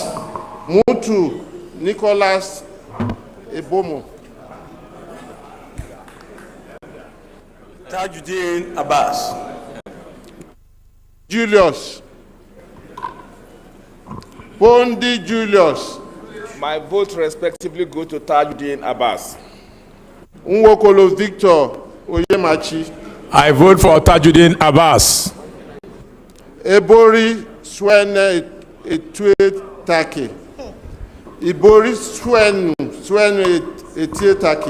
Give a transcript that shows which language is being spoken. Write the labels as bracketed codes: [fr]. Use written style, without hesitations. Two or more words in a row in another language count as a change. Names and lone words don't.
[en] Mutu Nicholas Ebomo. Tajuddin Abbas. Julius. Bondi Julius. My vote respectively go to Tajuddin Abbas. Nwokolo Victor Oyemachi. I vote for Tajuddin Abbas. Ebori Swene Etue Take. Ibori Swenu Etue Take.